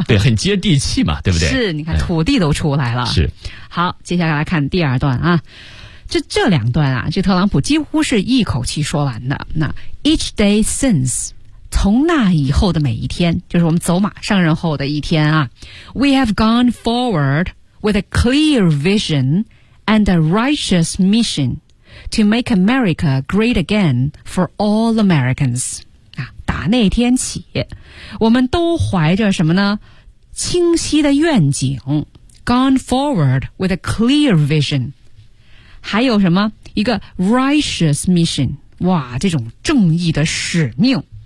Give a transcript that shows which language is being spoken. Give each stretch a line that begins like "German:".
Chinese: 对，很接地气嘛，对不对？是，你看土地都出来了、哎、是。好，接下来来看第二段啊，这两段啊，这特朗普几乎是一口气说完的，那
English: each day since，
Chinese: 从那以后的每一天，就是我们走马上任后的一天啊。
English: We have gone forward with a clear vision and a righteous mission to make America great again for all Americans.
Chinese: 啊，打那天起，我们都怀着什么呢？清晰的愿景。
English: Gone forward with a clear vision.
Chinese: 还有什么？一个 righteous mission. 哇，这种正义的使命。